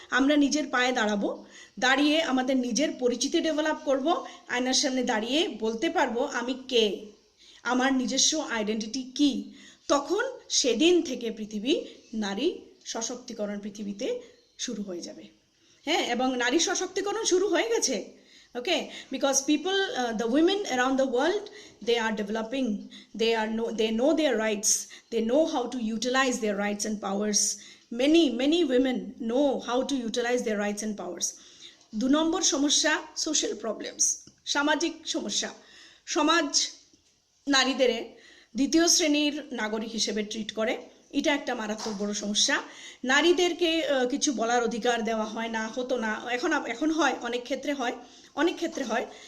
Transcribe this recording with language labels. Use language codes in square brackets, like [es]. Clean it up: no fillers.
[bn] আমরা নিজের পায়ে দাঁড়াবো, দাঁড়িয়ে আমাদের নিজের পরিচিতি ডেভেলপ করব, আয়নার সামনে দাঁড়িয়ে বলতে পারবো আমি কে, আমার নিজস্ব আইডেন্টিটি কি। তখন সেদিন থেকে পৃথিবী নারী সশক্তিকরণ পৃথিবীতে শুরু হয়ে যাবে। হ্যাঁ, এবং নারী সশক্তিকরণ শুরু হয়ে গেছে। [en] Okay, because people, the women around the world, they are developing, they know their rights, they know how to utilize their rights and powers. Many women know how to utilize their rights and powers. [bn] 2 নম্বর সমস্যা, [en] social problems, [bn] সামাজিক সমস্যা। সমাজ নারীদের দ্বিতীয় শ্রেণীর নাগরিক হিসেবে treat করে, এটা একটা মারাত্মক বড় সমস্যা। নারীদেরকে কিছু বলার অধিকার দেওয়া হয় না, হতো না, এখন হয়, অনেক ক্ষেত্রে হয়।